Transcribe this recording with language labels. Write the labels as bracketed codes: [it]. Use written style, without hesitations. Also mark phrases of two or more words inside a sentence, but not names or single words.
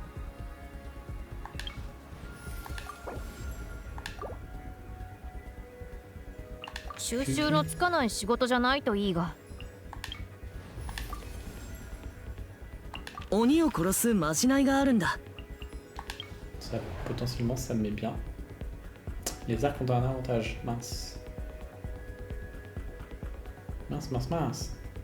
[ja] 「収集のつかない仕事じゃないといいが」鬼を殺すまじないがあるんだ。 [fr] Ça, potentiellement, ça me met bien. Les arcs ont un avantage. Mince. Mince.